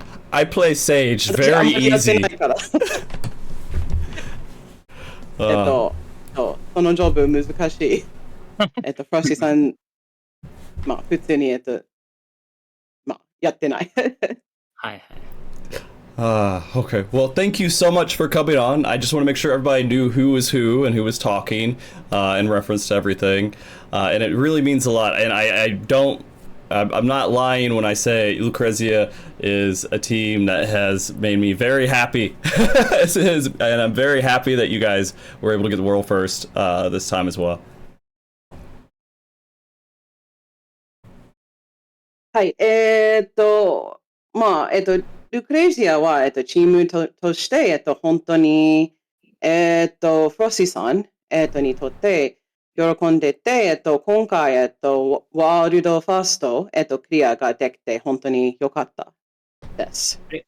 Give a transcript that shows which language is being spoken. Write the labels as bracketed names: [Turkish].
[English] I play Sage very easy. [Japanese] そのジョブ難しい。フロッシーさん、まあ普通にまあやってない。はいはい。 [English] Okay. Well, thank you so much for coming on. I just want to make sure everybody knew who was who and who was talking in reference to everything. And it really means a lot. And I'm not lying when I say Lucrezia is a team that has made me very happy. And I'm very happy that you guys were able to get the world first this time as well. [Japanese] はい、まあ、ルクレイジアは、チームとして、本当に、フロッシーさん、にとって、喜んでて、今回、ワールドファースト、クリアができて、本当に良かったです。